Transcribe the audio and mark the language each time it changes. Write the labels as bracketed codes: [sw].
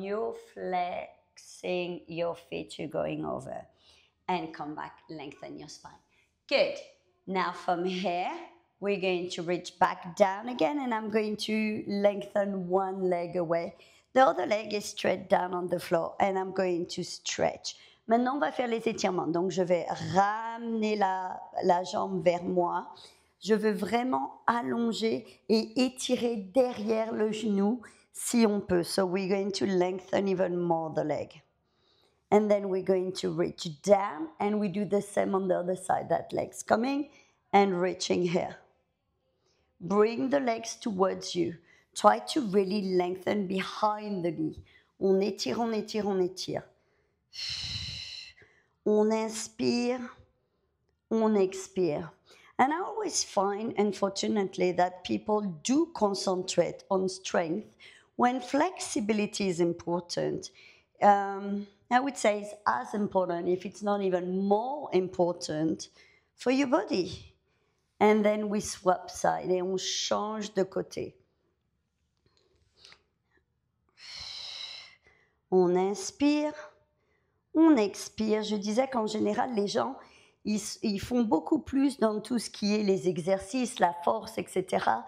[en] You're flexing your feet. You're going over. And come back, lengthen your spine. Good. Now from here, we're going to reach back down again, and I'm going to lengthen one leg away. The other leg is straight down on the floor and I'm going to stretch. [fr] Maintenant, on va faire les étirements. Donc, je vais ramener la jambe vers moi. Je veux vraiment allonger et étirer derrière le genou si on peut. [en] So, we're going to lengthen even more the leg. And then we're going to reach down and we do the same on the other side. That leg's coming and reaching here. Bring the legs towards you. Try to really lengthen behind the knee. [fr] On étire, on étire, on étire. On inspire, on expire. [en] And I always find, unfortunately, that people do concentrate on strength when flexibility is important, I would say it's as important, if it's not even more important, for your body. And then we swap side [fr] et on change de côté. On inspire, on expire. Je disais qu'en général, les gens, ils font beaucoup plus dans tout ce qui est les exercices, la force, etc.